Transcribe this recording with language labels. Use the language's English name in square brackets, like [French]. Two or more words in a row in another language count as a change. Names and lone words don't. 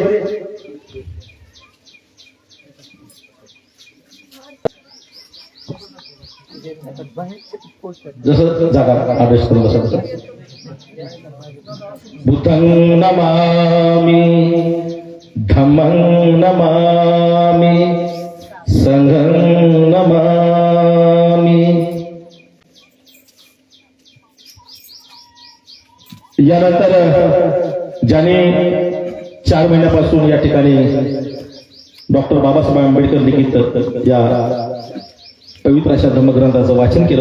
[Marathi] जसं जागा अभ्यास करून बसा. [Pali] बुद्धं नमामि, धम्मं नमामि, संघं नमामि. [Marathi] यानंतर ज्याने 4 महिन्यापासून या ठिकाणी डॉक्टर बाबासाहेब आंबेडकर लिखित या पवित्र अशा धर्मग्रंथाचं वाचन केलेलं